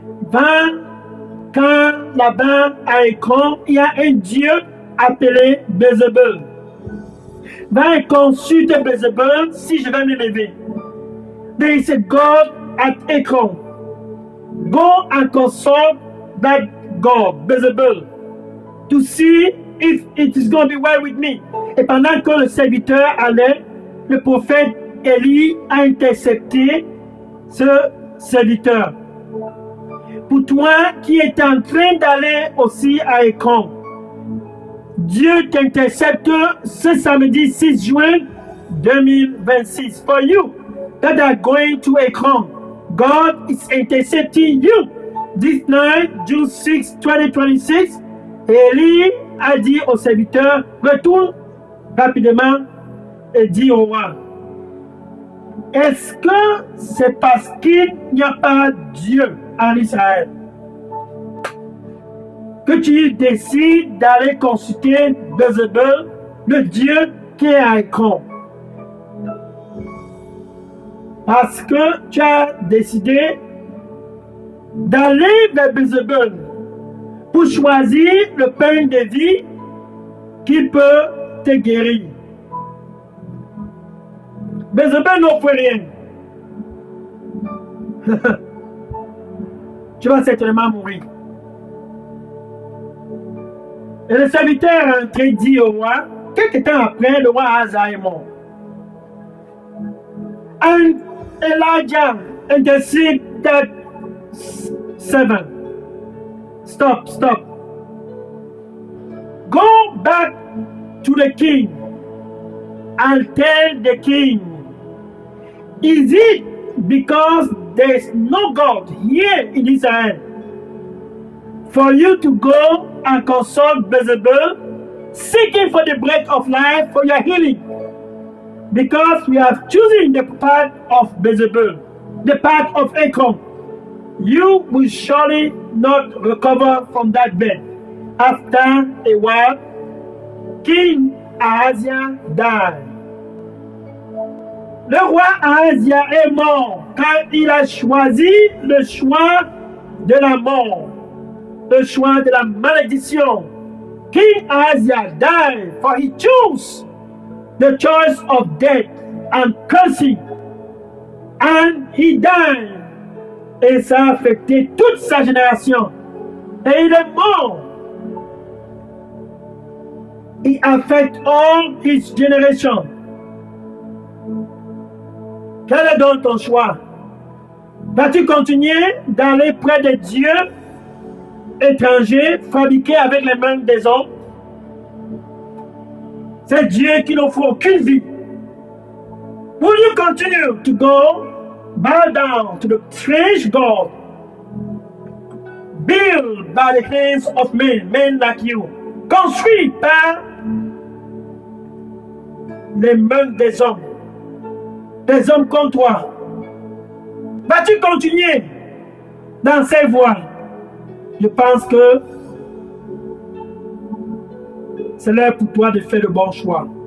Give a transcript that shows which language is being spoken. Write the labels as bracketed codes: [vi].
[fr] Va quand là-bas à Écran, il y a un dieu appelé Bézébul. Va et consulte Bézébul si je vais me lever. [en] There is a God at Ekron. Go and consult that God, Bézébul, to see if it is going to be well with me. [fr] Et pendant que le serviteur allait, le prophète Élie a intercepté ce serviteur. Pour toi qui es en train d'aller aussi à Ekron, Dieu t'intercepte ce samedi 6 juin 2026. [en] For you that are going to Ekron, God is intercepting you. This night, June 6, 2026, [fr] Élie a dit au serviteur: retourne rapidement et dis au roi. Est-ce que c'est parce qu'il n'y a pas Dieu en Israël que tu décides d'aller consulter Bézébul, le Dieu qui est à Ekron? Parce que tu as décidé d'aller vers Bézébul pour choisir le pain de vie qui peut te guérir. Bézébul n'offre rien. Tu vas certainement mourir. Et le serviteur a entré dit au roi, quelque temps après, le roi Asa est mort. [en] And Elijah interceded that servant. Stop. Go back to the king and tell the king, is it because there is no God here in Israel for you to go and consult Bézébul, seeking for the breath of life for your healing? Because we have chosen the path of Bézébul, the path of Ekron, you will surely not recover from that bed. After a while, King Ahazia died. [fr] Le roi Ahazia est mort quand il a choisi le choix de la mort, le choix de la malédiction. [en] King Ahazia died, for he chose the choice of death and cursing. And he died. [fr] Et ça a affecté toute sa génération. Et il est mort. [en] It affects all his generation. [fr] Quel est donc ton choix? Vas-tu continuer d'aller près des dieux étrangers fabriqués avec les mains des hommes? Ces dieux qui n'offrent aucune vie. [en] Will you continue to go bow down to the strange God built by the hands of men like you? [fr] construit par les mains des hommes comme toi. Vas-tu continuer dans ces voies? Je pense que c'est l'heure pour toi de faire le bon choix.